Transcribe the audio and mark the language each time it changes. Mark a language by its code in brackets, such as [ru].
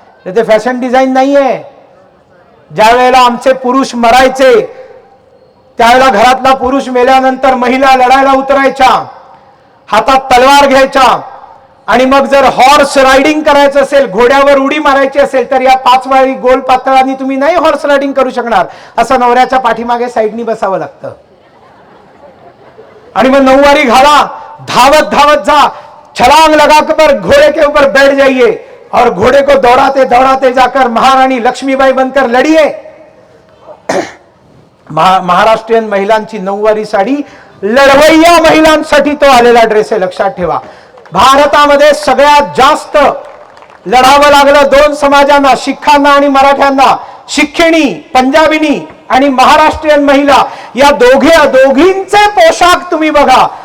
[mr] ते fashion design नाहीये. ज्या वेळेला आमचे पुरुष मरायचे त्यावेळेला घरातला पुरुष मेल्यानंतर महिला लढायला उतरायच्या, हातात तलवार घ्यायच्या आणि मग जर हॉर्स रायडिंग करायचं असेल, घोड्यावर उडी मारायची असेल, तर या 5 वारी गोल पातळांनी तुम्ही नाही हॉर्स रायडिंग करू शकणार. असं नवऱ्याच्या पाठीमागे साईडनी बसावं लागतं आणि मग 9 वारी घाला, धावत धावत जा, [hi] छलांग लगाकर घोड़े के ऊपर बैठ जाइए और घोड़े को दौड़ाते दौड़ाते जाकर महारानी लक्ष्मीबाई बनकर लढिए. [mr] महाराष्ट्रीयन महिलांची 9 वारी साडी लढवय्या महिलांसाठी तो आलेला ड्रेस आहे, लक्षात ठेवा. भारतामध्ये सगळ्यात जास्त लढावं लागलं 2 समाजांना, शिखांना आणि मराठ्यांना. शिखिणी, पंजाबिनी आणि महाराष्ट्रीयन महिला या दोघींचे पोशाख तुम्ही बघा.